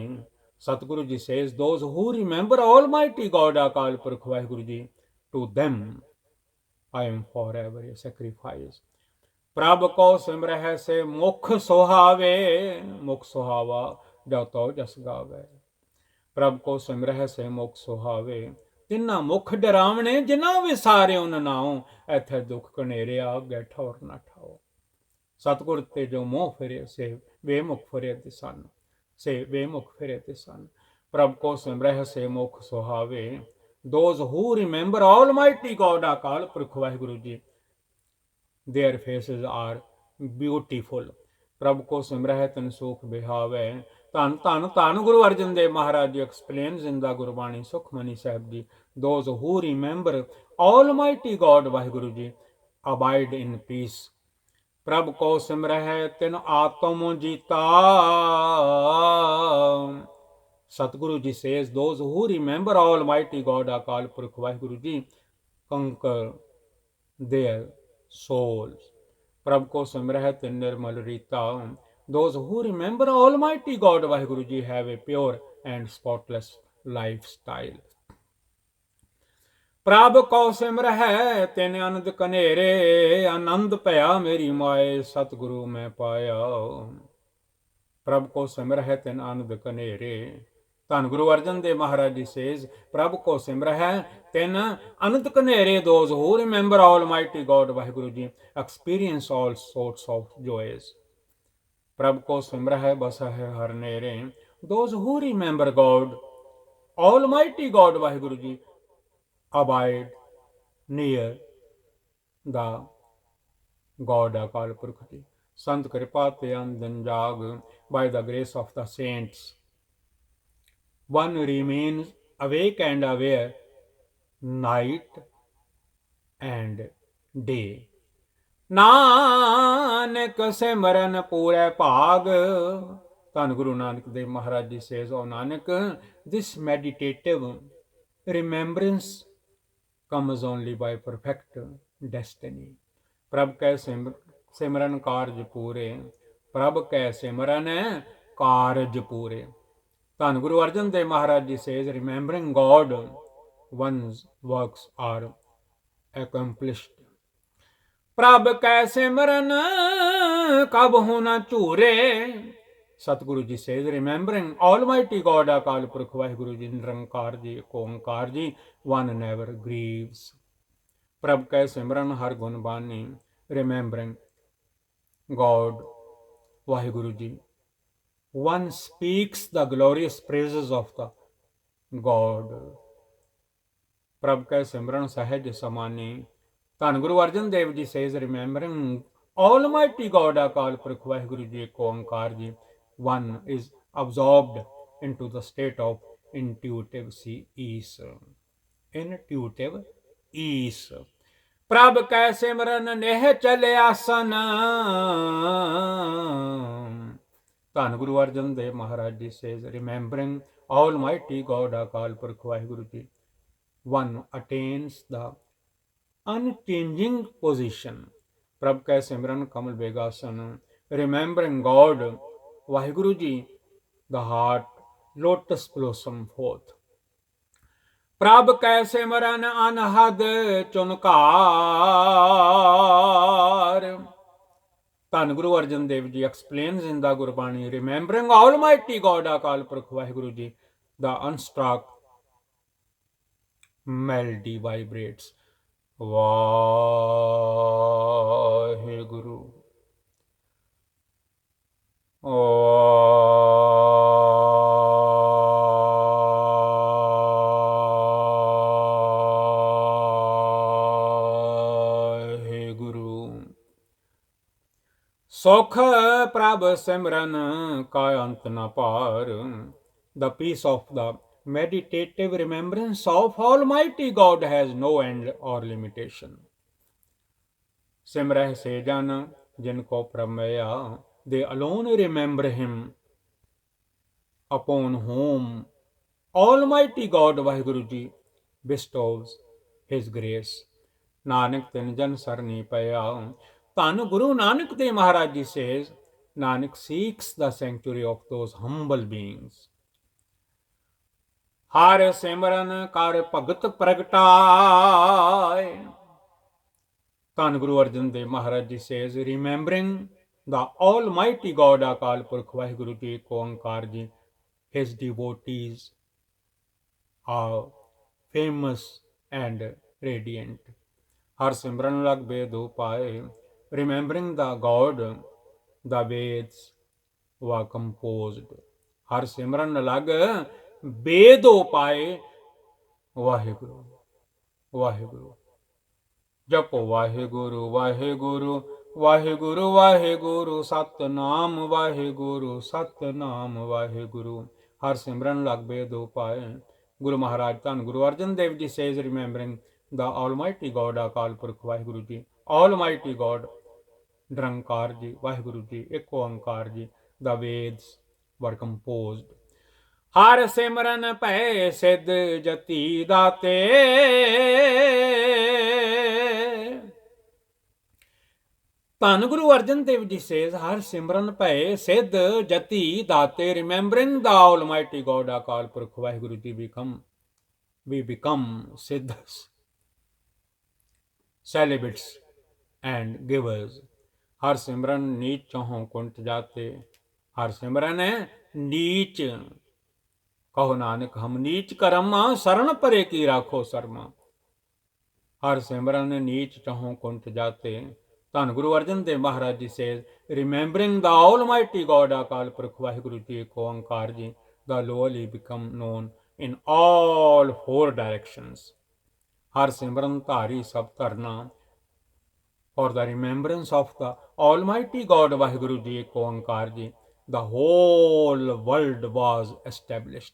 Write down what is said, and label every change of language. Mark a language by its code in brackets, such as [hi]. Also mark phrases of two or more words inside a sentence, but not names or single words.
[en] Satguru ji says, those who remember Almighty God, Akal Purkh Vaheguru ji, to them I am forever a sacrifice. [pa] ਪ੍ਰਭ ਕੋ ਸਿਮਰਹਿ ਸੇ ਮੁਖ ਸੁਹਾਵੇ, ਮੁਖ ਸੁਹਾਵਾ ਜਤੋ ਜਸ ਗਾਵੇ. ਪ੍ਰਭ ਕੋ ਸਿਮਰਹਿ ਸੇ ਮੁਖ ਸੁਹਾਵੇ, ਤਿੰਨਾ ਮੁਖ ਡਰਾਵਨੇ ਜਿੰਨਾ ਵਿਸਾਰੇ ਉਨ ਨਾਓ, ਐਥੇ ਦੁਖ ਕਨੇਰੇ ਆਗੇ ਠੌਰ ਨਾ ਠਾਓ। ਸਤਗੁਰ ਤੇ ਜੋ ਮੋਹ ਫਿਰੇ ਸੇ ਵੇ ਮੁਖ ਫਿਰੇ ਸਨ, ਸੇ ਵੇ ਮੁਖ ਫਿਰੇ ਤੇ ਸਨ। ਪ੍ਰਭ ਕੋ ਸਿਮਰਹਿ ਸੇ ਮੁਖ ਸੁਹਾਵੇ। [en] Those who remember Almighty God, Akal Purkh Vaheguru ji, their faces are beautiful. [pa] ਪ੍ਰਭ ਕੋ ਸਿਮਰਹਿ ਤਨ ਸੁਖ ਬਿਹਾਵੇ। [en] ਧੰਨ ਧੰਨ ਧੰਨ ਗੁਰੂ ਅਰਜਨ ਦੇਵ ਮਹਾਰਾਜ ਜੀ explains in the ਗੁਰਬਾਣੀ ਸੁਖਮਨੀ ਸਾਹਿਬ ਜੀ, those who remember Almighty God ਵਾਹਿਗੁਰੂ ਜੀ abide in peace. [pa] ਪ੍ਰਭ ਕੋ ਸਿਮਰਹਿ ਤਿਨ ਆਤਮ ਜੀਤਾ। [en] Satguru ji says, those who remember Almighty God, Akal Purkh Vaheguru ji, conquer their souls. [pa] ਪ੍ਰਭ ਕੋ ਸਿਮਰਹਿ ਤਿਨ ਨਿਰਮਲ ਰੀਤਾ. [en] Those who remember Almighty God, Vaheguru ji, have a pure and spotless lifestyle. [pa] ਪ੍ਰਭ ਕੋ ਸਿਮਰਹਿ ਤਿਨ ਅਨੰਦ ਕਨੇਰੇ, ਆਨੰਦ ਭਇਆ ਮੇਰੀ ਮਾਏ ਸਤਿਗੁਰੂ ਮੈਂ ਪਾਇਆ। ਪ੍ਰਭ ਕੋ ਸਿਮਰਹਿ ਤਿਨ ਆਨੰਦ ਕਨੇਰੇ। [en] ਧੰਨ ਗੁਰੂ ਅਰਜਨ ਦੇਵ ਮਹਾਰਾਜ ਜੀ says, [pa] ਪ੍ਰਭ ਕੋ ਸਿਮਰਹਿ ਤਿਨ ਅਨੰਦ ਕਨੇਰੇ। [en] Those who remember Almighty God, ਵਾਹਿਗੁਰੂ ਜੀ, experience all sorts of joys. [pa] ਪ੍ਰਭ ਕੋ ਸਿਮਰਹਿ ਬਸਹਿ ਹਰ ਨੇਰੇ। [en] Those who remember God, Almighty God, ਵਾਹਿਗੁਰੂ ਜੀ, abide near the God Akal Purkh ji. [pa] ਸੰਤ ਕ੍ਰਿਪਾ ਤੇ ਅਨਦਿਨੁ ਜਾਗਿ, [en] by the grace of the saints, one remains awake and aware night and day. [pa] ਨਾਨਕ ਸਿਮਰਨ ਪੂਰੇ ਭਾਗ। [en] ਧੰਨ ਗੁਰੂ ਨਾਨਕ ਦੇਵ ਮਹਾਰਾਜ ਜੀ says, O Nanak, this meditative remembrance comes only by perfect destiny. [pa] ਪ੍ਰਭ ਕੈ ਸਿਮਰਨ ਕਾਰਜ ਪੂਰੇ। ਪ੍ਰਭ ਕੈ ਸਿਮਰਨ ਕਾਰਜ ਪੂਰੇ। [en] ਧੰਨ ਗੁਰੂ ਅਰਜਨ ਦੇਵ ਮਹਾਰਾਜ ਜੀ says, remembering God, one's works are accomplished. [pa] ਪ੍ਰਭ ਕੈ ਸਿਮਰਨ ਕਬ ਹੋ ਨ ਝੂਰੇ। [en] Satguru ji says, remembering Almighty God, Akal Purkh Vaheguru ji, Nirankar ji, Onkar ji, one never grieves. [pa] ਪ੍ਰਭ ਕੈ ਸਿਮਰਨ ਹਰਿ ਗੁਨ ਬਾਨੀ. [en] Remembering God, Vaheguru ji, one speaks the glorious praises of the God. [pa] ਪ੍ਰਭ ਕੈ ਸਿਮਰਨ ਸਹਜ ਸਮਾਨੀ. [en] ਧੰਨ ਗੁਰੂ ਅਰਜਨ ਦੇਵ ਜੀ says, remembering Almighty God, Akal Purkh Vaheguru ji, Onkar ji, one is absorbed into the state of intuitive ease. Intuitive ease. [pa] ਪ੍ਰਭ ਕੈ ਸਿਮਰਨ ਨੇਹ ਚਲੇ ਆਸਨ। [en] ਧੰਨ ਗੁਰੂ ਅਰਜਨ ਦੇਵ ਮਹਾਰਾਜ ਜੀ says, remembering Almighty God, Akal Purkh Vaheguru ji, one attains the unchanging position. [pa] ਪ੍ਰਭ ਕੈ ਸਿਮਰਨ ਕਮਲ ਬੇਗਾਸਨ। [en] Remembering God, Vaheguru ji, the heart lotus blossom forth. [pa] ਪ੍ਰਭ ਕੈ ਸਿਮਰਨ ਅਨਹਦ ਚੁਨਕਾਰ। ਧੰਨ ਗੁਰੂ ਅਰਜਨ ਦੇਵ ਜੀ explains in the ਗੁਰਬਾਣੀ, remembering Almighty God, Akal Purkh Vaheguru ji, the unstruck melody vibrates. ਵਾਹਿਗੁਰੂ ਵਾਹਿਗੁਰੂ। ਸੁਖ ਪ੍ਰਭ ਸਿਮਰਨ ਕਾ ਅੰਤ ਨ ਪਾਰ। [en] The peace of the meditative remembrance of Almighty God has no end or limitation. [pa] ਸਿਮਰਹਿ ਸੇ ਜਨ ਜਿਨ ਕੋ ਪ੍ਰਮੇਯਾ, [en] they alone remember him, upon whom Almighty God ਵਾਹਿਗੁਰੂ ਜੀ bestows his grace. [pa] ਨਾਨਕ ਤਿਨ ਜਨ ਸਰਨੀ ਪਇਆ। [en] ਧੰਨ ਗੁਰੂ ਨਾਨਕ ਦੇਵ ਮਹਾਰਾਜ ਜੀ says, Nanak seeks the sanctuary of those humble beings. [pa] ਹਰ ਸਿਮਰਨ ਕਰ ਭਗਤ ਪ੍ਰਗਟਾਏ। [en] ਧੰਨ ਗੁਰੂ ਅਰਜਨ ਦੇਵ ਮਹਾਰਾਜ ਜੀ says, remembering the Almighty God, ਅਕਾਲ ਪੁਰਖ ਵਾਹਿਗੁਰੂ ਜੀ ਏਕ ਓੰਕਾਰ ਜੀ, his devotees are famous and radiant. [pa] ਹਰ ਸਿਮਰਨ ਲਗ ਬੇਦ ਉਪਾਏ। [en] Remembering the God, the Veds were composed. [pa] ਹਰ ਸਿਮਰਨ ਲਗ ਬੇਦ ਉਪਾਏ। ਵਾਹਿਗੁਰੂ ਵਾਹਿਗੁਰੂ ਜਪੋ ਵਾਹਿਗੁਰੂ ਵਾਹਿਗੁਰੂ ਵਾਹਿਗੁਰੂ ਵਾਹਿਗੁਰੂ ਸਤਨਾਮ ਵਾਹਿਗੁਰੂ ਸਤਨਾਮ ਵਾਹਿਗੁਰੂ। ਹਰ ਸਿਮਰਨ ਲਗ ਬੇਦ ਉਪਾਏ। [en] ਗੁਰੂ ਮਹਾਰਾਜ ਧੰਨ ਗੁਰੂ ਅਰਜਨ ਦੇਵ ਜੀ says, remembering the Almighty God, ਅਕਾਲ ਪੁਰਖ ਵਾਹਿਗੁਰੂ ਜੀ, Almighty God, ਨਿਰੰਕਾਰ ਜੀ ਵਾਹਿਗੁਰੂ ਜੀ ਇੱਕ ਓੰਕਾਰ ਜੀ, the Veds were composed. [pa] ਹਰ ਸਿਮਰਨ ਭੈ ਸਿੱਧ ਜਤੀ ਦਾਤੇ। [en] ਧੰਨ ਗੁਰੂ ਅਰਜਨ ਦੇਵ ਜੀ says, [pa] ਹਰ ਸਿਮਰਨ ਭੈ ਸਿੱਧ ਜਤੀ ਦਾਤੇ। [en] Remembering the Almighty God, ਅਕਾਲ ਪੁਰਖ ਵਾਹਿਗੁਰੂ ਜੀ, we become siddhas, celibates and givers. [pa] ਹਰ ਸਿਮਰਨ ਨੀਚ ਚਹੁ ਕੁੰਠ ਜਾਤੇ। ਹਰ ਸਿਮਰਨ ਨੀਚ ਕਹੋ ਨਾਨਕ ਹਮ ਨੀਚ ਕਰਮ, ਸਰਣ ਪਰੇ ਕੀ ਰਾਖੋ ਸਰਮਾ। ਹਰ ਸਿਮਰਨ ਨੀਚ ਚਹੁ ਕੁੰਠ ਜਾਤੇ। [en] ਧੰਨ ਗੁਰੂ ਅਰਜਨ ਦੇਵ ਮਹਾਰਾਜ ਜੀ says, remembering the Almighty God, ਅਕਾਲ ਪੁਰਖ ਵਾਹਿਗੁਰੂ ਜੀ ਏਕ ਓੰਕਾਰ ਜੀ, the lowly become known in all four directions. [pa] ਹਰ ਸਿਮਰਨ ਧਾਰੀ ਸਭ ਧਰਨਾ। [en] For the remembrance of the Almighty God, ਵਾਹਿਗੁਰੂ ਜੀ ਏਕ ਓੰਕਾਰ ਜੀ, the whole world was established.